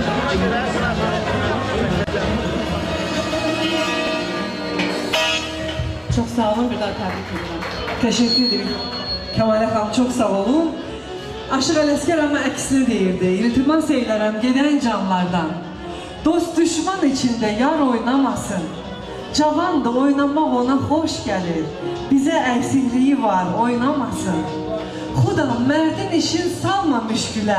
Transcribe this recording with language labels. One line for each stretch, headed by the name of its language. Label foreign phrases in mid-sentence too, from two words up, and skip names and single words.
Azerbaijani: Ona görə Çox sağ olun, bir daha təbrik edirəm.
Turkish: Teşekkür ederim. Kemal Ağam çok sağ olun.
Azerbaijani: Aşıq Ələsgər ama əksini deyirdi. İltimas eylərəm gedən canlardan. Dost düşman içinde yar oynamasın. Cavan da oynamaq ona xoş gəlir. Bizə əksikliyi var, oynamasın. Xudam, mərdin işin salma müşkülə.